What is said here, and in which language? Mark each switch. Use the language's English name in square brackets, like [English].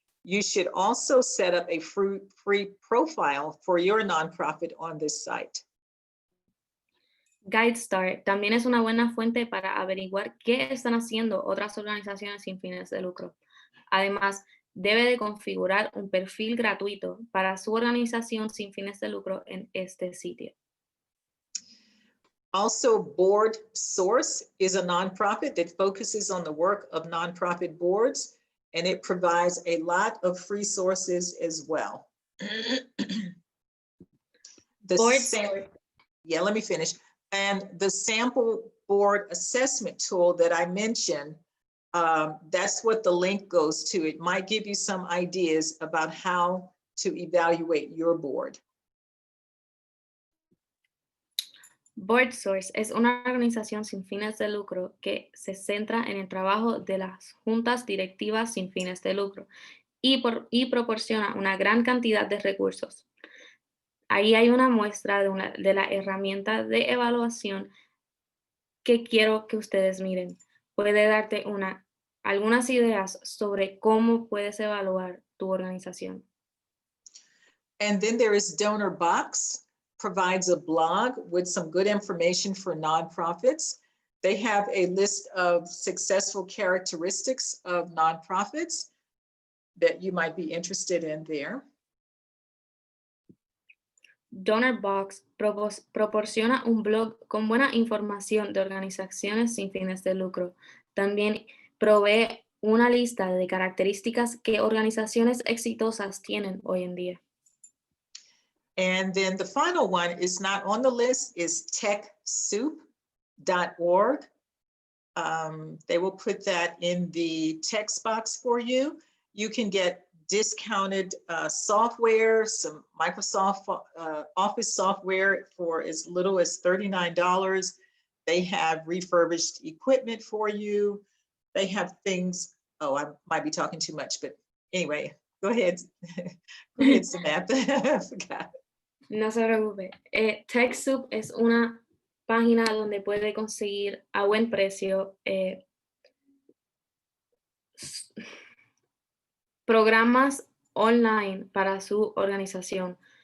[English] You should also set up a free profile for your nonprofit on this site. [Spanish] GuideStar también es una buena fuente para averiguar qué están haciendo otras organizaciones sin fines de lucro. Además, debe de configurar un perfil gratuito para su organización sin fines de lucro en este sitio. [English] Also, Board Source is a nonprofit that focuses on the work of nonprofit boards, and it provides a lot of free sources as well. Let me finish. And the sample board assessment tool that I mentioned, that's what the link goes to. It might give you some ideas about how to evaluate your board. [Spanish] Board Source es una organización sin fines de lucro que se centra en el trabajo de las juntas directivas sin fines de lucro y proporciona una gran cantidad de recursos. Ahí hay una muestra de la herramienta de evaluación que quiero que ustedes miren. Puede darte algunas ideas sobre cómo puedes evaluar tu organización. [English] And then there is Donor Box, provides a blog with some good information for nonprofits. They have a list of successful characteristics of nonprofits that you might be interested in there. [Spanish] Donor Box proporciona un blog con buena información de organizaciones sin fines de lucro. También provee una lista de características que organizaciones exitosas tienen hoy en día. [English] And then the final one is not on the list, is TechSoup.org. They will put that in the text box for you. You can get discounted software, some Microsoft Office software for as little as $39. They have refurbished equipment for you. They have things, oh, I might be talking too much, but anyway, go ahead. Go ahead, Samantha. I forgot. [Spanish] No se preocupe. TechSoup es una página donde puede conseguir a buen precio programas online para su organización.